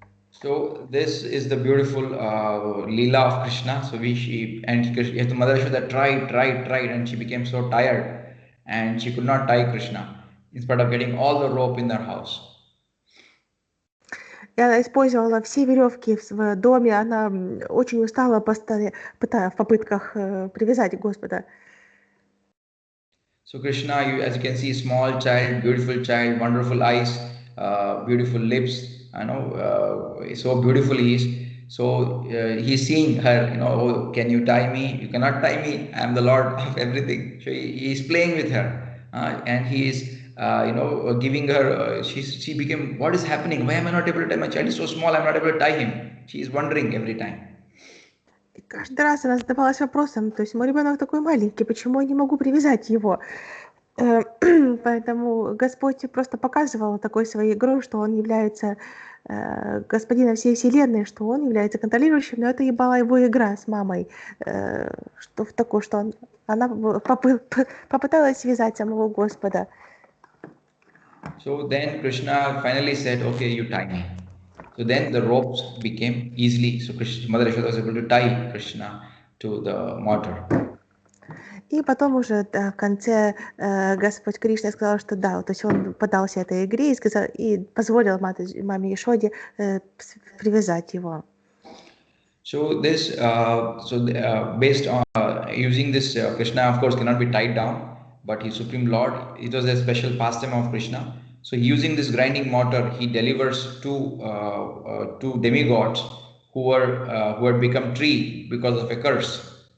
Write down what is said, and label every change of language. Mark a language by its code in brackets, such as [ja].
[en] So this is the beautiful Leela of Krishna. So Mother Yashoda tried, and she became so tired, and she could not tie Krishna, in spite of getting all the rope in their house. [ru] И она использовала все веревки в доме, она очень устала в попытках привязать Господа. [en] So Krishna, as you can see, small child, beautiful child, wonderful eyes, beautiful lips, so beautiful he is. So he's seeing her, oh, can you tie me? You cannot tie me. I am the Lord of everything. So he is playing with her, and he is, giving her. She became, what is happening? Why am I not able to tie? My child is so small. I'm not able to tie him. She is wondering every time. [ru] И каждый раз она задавалась вопросом, то есть мой ребенок такой маленький, почему я не могу привязать его? Поэтому Господь просто показывал такой своей игрой, что Он является господином всей Вселенной, что Он является контролирующим, но это и была его игра с мамой, что она попыталась связать самого Господа. [en] So then Krishna finally said, okay, you tie me. So then the ropes became easily, so Mother Yashoda was able to tie Krishna to the mortar. [ru] И потом уже в конце Господь Кришна сказал, что да, то есть он поддался этой игре и позволил маме Яшоде привязать его. [en] So this, based on using this, Krishna of course cannot be tied down, but He's Supreme Lord. It was a special pastime of Krishna. So using this grinding mortar, he delivers two demigods who had become tree because of a curse.